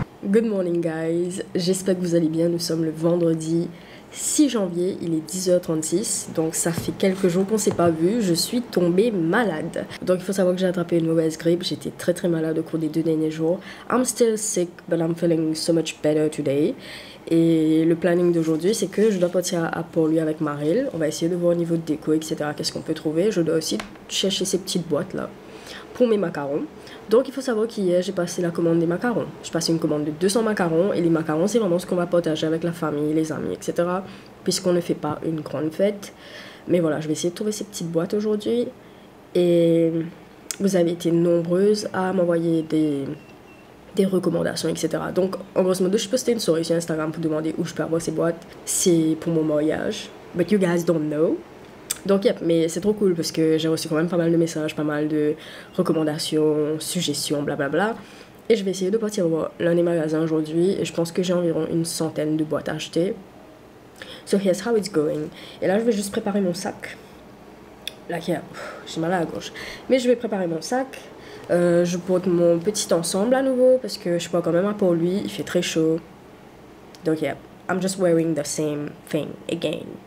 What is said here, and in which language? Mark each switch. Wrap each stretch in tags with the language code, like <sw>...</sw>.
<en>Good morning guys,</en> <fr>j'espère que vous allez bien. Nous sommes le vendredi 6 janvier, il est 10h36, donc ça fait quelques jours qu'on s'est pas vu. Je suis tombée malade, donc il faut savoir que j'ai attrapé une mauvaise grippe. J'étais très malade au cours des 2 derniers jours.</fr> <en>I'm still sick but I'm feeling so much better today.</en> <fr>Et le planning d'aujourd'hui, c'est que je dois partir à Port-Louis avec Maril. On va essayer de voir au niveau de déco, etc. qu'est-ce qu'on peut trouver. Je dois aussi chercher ces petites boîtes là pour mes macarons. Donc il faut savoir qu'hier j'ai passé la commande des macarons. J'ai passé une commande de 200 macarons et les macarons c'est vraiment ce qu'on va partager avec la famille, les amis, etc. Puisqu'on ne fait pas une grande fête. Mais voilà, je vais essayer de trouver ces petites boîtes aujourd'hui. Et vous avez été nombreuses à m'envoyer des recommandations, etc. Donc en grosso modo je postais une story sur Instagram pour demander où je peux avoir ces boîtes. C'est pour mon mariage.</fr> <en>But you guys don't know.</en> <fr>Donc, yep, mais c'est trop cool parce que j'ai reçu quand même pas mal de messages, pas mal de recommandations, suggestions, blablabla. Et je vais essayer de partir voir l'un des magasins aujourd'hui et je pense que j'ai environ une centaine de boîtes à acheter.</fr> <en>So here's how it's going.</en> <fr>Et là, je vais juste préparer mon sac. Là, j'ai mal à la gorge. Mais je vais préparer mon sac. Je porte mon petit ensemble à nouveau parce que je porte quand même un pour lui. Il fait très chaud.</fr> <en>Donc, yeah, I'm just wearing the same thing again.</en>